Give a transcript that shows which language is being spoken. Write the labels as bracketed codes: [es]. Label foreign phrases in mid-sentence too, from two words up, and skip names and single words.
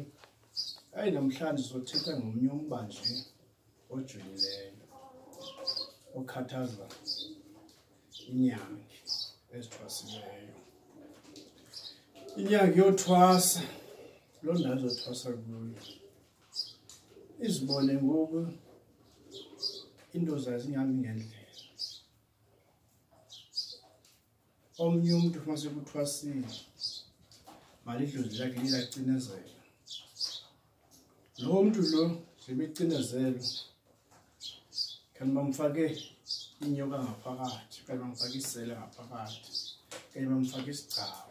[xh] Hayi namhlanje sizothetha ngomnye umba nje ojulileyo okhathaza inyangi ezithwasileyo. Inyangi yothwasa, loo ndawo ezothwasa kuyo. Izibone ngoku into zayo zingahambi ngendlela. [zu] Omnye umuntu uma sekuthwasile, malidlozi lakhe liyacinezela. Lo muntu lo sebecinezela, kanti bamfake inyoka ngaphakathi, kanti bamfake isela ngaphakathi, kanti bamfake isigcawu.